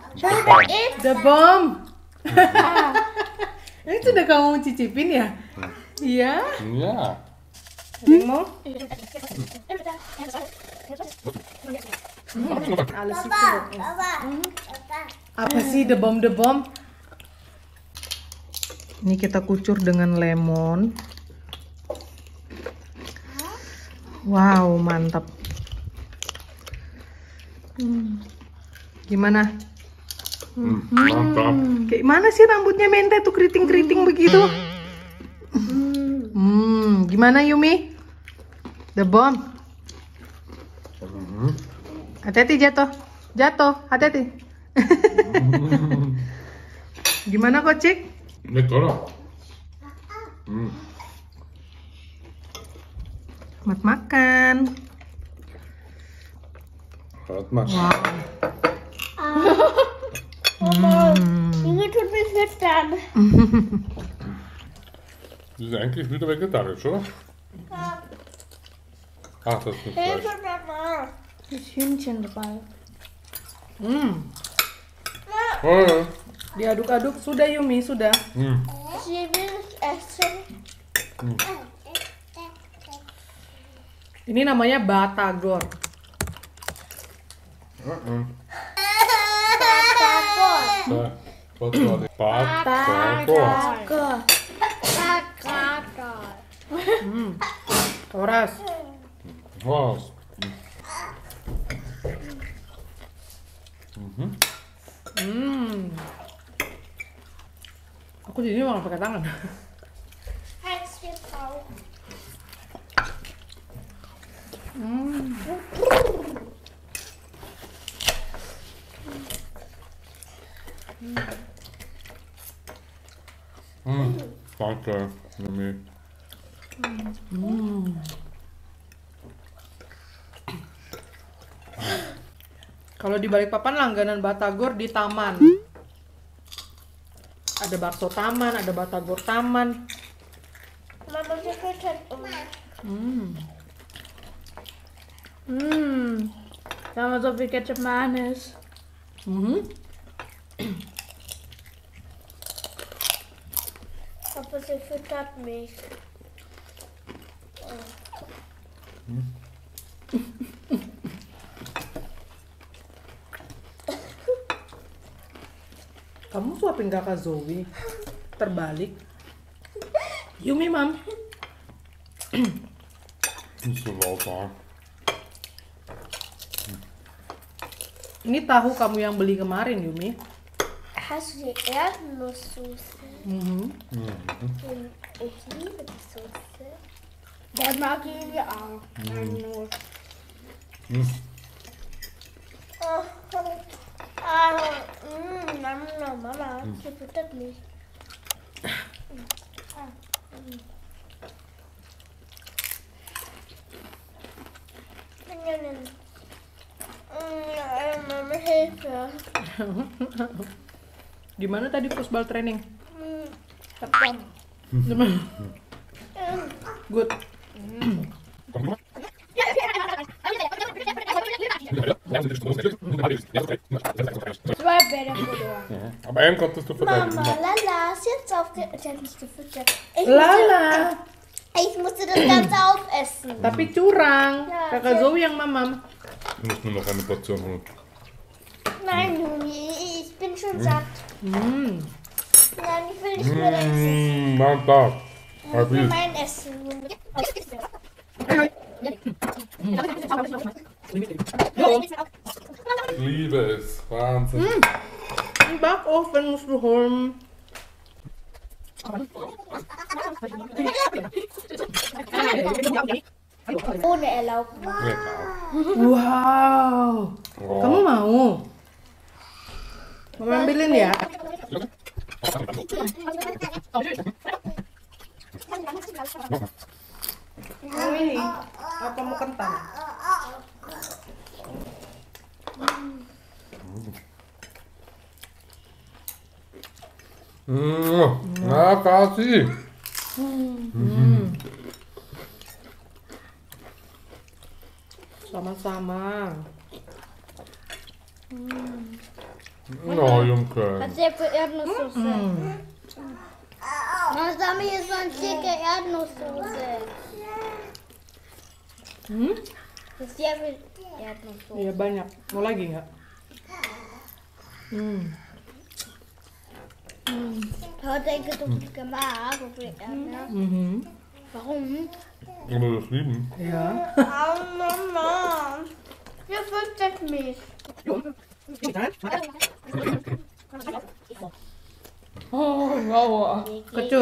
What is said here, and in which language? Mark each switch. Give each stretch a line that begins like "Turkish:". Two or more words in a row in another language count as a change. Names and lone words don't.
English: The bomb.
Indonesian: Ini sudah kamu cicipin ya? Iya? Ja. Ada yang mau? Alles itu. Apa sih
English: the bomb?
Indonesian: Ini kita kucur dengan lemon. Wow, mantap. Gimana? Mantap. Kayak mana sih rambutnya Mente tuh keriting-keriting begitu? Gimana Yumi? The bomb. Hati-hati jatuh, hati-hati. Gimana Kocik? Lekker. Selamat makan.
Dutch: Gaat maar. Wow.
German: Junge tut mich füttern. Die ist eigentlich wieder vegetarisch, oder? Ach, das ist mit Fleisch. Hilfe, Mama. Das Hühnchen dabei. Oh, ja.
Indonesian: Diaduk-aduk sudah Yumi, sudah.
German: Sie will es essen.
Indonesian: Ini namanya batagor.
Dutch: Wat was het? Batagor. Toras.
German: Was?
Indonesian: Aku jadi makan pakai tangan.
German: Heiß wird drauf. Danke, Mimi.
Indonesian: Kalau di Balikpapan langganan batagor di taman. Ada bakso taman, ada batagor taman.
German: Mama, sie füttert uns. Da haben wir so viel Ketchup Mayonnaise. Papa, sie füttert mich.
Indonesian: Kamu suapin kakak Zoe. Terbalik. Yumi, Mam.
Dutch: Niet zo laut aan.
Indonesian: Ini tahu kamu yang beli kemarin, Yumi.
German: Hast du die Erdnusssoße? Ich liebe die Soße. Der mag ich auch. Erdnuss. Mama, sie füttert mich. Mama, Hilfe.
Indonesian: Gimana tadi
English: football training?
Indonesian: Good.
German: Zwei Bälle verloren. Aber einen konntest du verteidigen. Mama, Lala ist jetzt aufgehört. Sie hat mich gefüttert. Lala. Ich musste das Ganze aufessen.
Indonesian: Tapi curang. Ya, Kakak Zoe yang mamam.
German: Du musst nur noch eine Portion holen. Nein, Juni, ich bin schon satt. Nein, ich will nicht mehr essen. Mantap. Ich will mein Essen. Ich liebe es. Wahnsinn. Im Backofen musst du holen. Ohne Erlaubnis. Lecker.
Indonesian: Wow. Kamu mau? Mama ambilin ya. Ini apa mau kentang? Na, kasih. Sama-sama.
Dutch: Nou, jongen.
German: Was ist für Erdnusssoße? Mama, hier ist so ein dicke Erdnusssoße. Das ist sehr viel Erdnusssoße.
Indonesian: Iya banyak. Mau lagi nggak?
German: Heute denke ich gemacht. Warum? Aber das lieben.
Indonesian: Iya.
German: Oh, Mama. Hier füttert mich.
Indonesian: Oh, wow. Kecut.